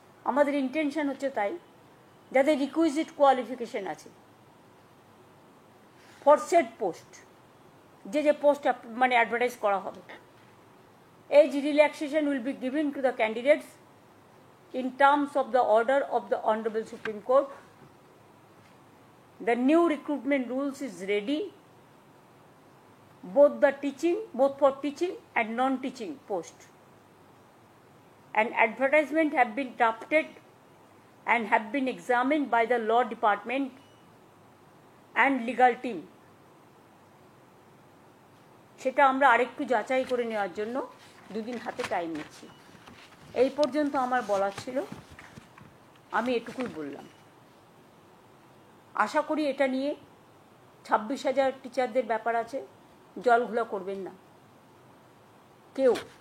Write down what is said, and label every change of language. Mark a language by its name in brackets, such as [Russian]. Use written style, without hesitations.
[Bangla] আমাদের ইন্টেনশন হচ্ছে তাই, যাদের রিকুইজিট কোয়ালিফিকেশন আছে [English] for set post, [Bangla] যে পোস্ট মানে অ্যাডভার্টাইজ করা হবে, [English] As relaxation will be given to the candidates in terms of the order of the Honorable Supreme Court. The new recruitment rules is ready, both for teaching and non-teaching posts. An advertisement have been drafted and have been examined by the law department and legal team. [Bangla] সেটা আমরা আরেকটু যাচাই করে নেওয়ার জন্য 2 দিন হাতে time নিচ্ছি। এই পর্যন্ত আমার বলার ছিল, আমি এটুকুই বললাম। আশা করি এটা নিয়ে 26,000 টিচারদের ব্যাপার আছে, জলঘোলা করবেন না কেউ।